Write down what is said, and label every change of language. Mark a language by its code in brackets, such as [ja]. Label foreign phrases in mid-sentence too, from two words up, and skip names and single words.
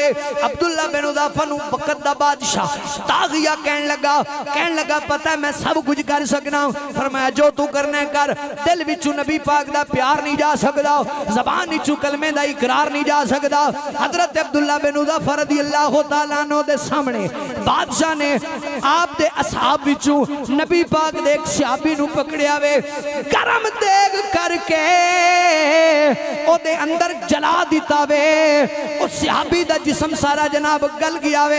[pa] عبداللہ بن حذافہ نوں وقت دا بادشاہ طاغیہ کہن لگا پتا اے میں سب کجھ کر سکناں. فرمایا جو توں کرنا کر، دل وچوں نبی پاک دا پیار نہیں جا سکدا، زبان وچوں کلمے دا اقرار نہیں جا سکدا. حضرت عبداللہ بن حذافہ [ar] رضي الله تعالى عنه [pa] دے سامنے بادشاہ نے آپ دے اصحاب وچوں نبی پاک دے اک صحابی نوں پھڑیا وے، گرم دیگ کر کے اوہدے اندر جلا دتا وے. اس صحابی دا جسم سارا جناب گل گیا وے.